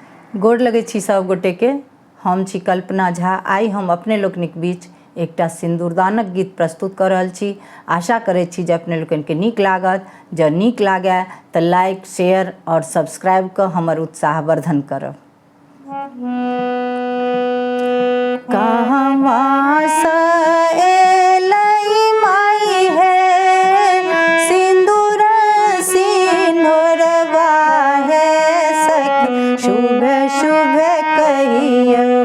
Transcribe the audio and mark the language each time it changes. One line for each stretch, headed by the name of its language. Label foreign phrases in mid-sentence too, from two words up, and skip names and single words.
Maithili: गोड़ लगे छी सब गोटे के। हम छी कल्पना झा। आई हम अपने लोकनिक बीच एकटा सिंदूरदानक गीत प्रस्तुत कर रहल छी। आशा करे छी जे अपने लोकन के नीक लागत। जँ नीक लागे तो
English: like share
Maithili: और सब्सक्राइब कर हमर उत्साहवर्धन करब। कहवा से एलै माई हे सिंदूर सिंदूरवा हे सखी शुभ शुभ कहियो।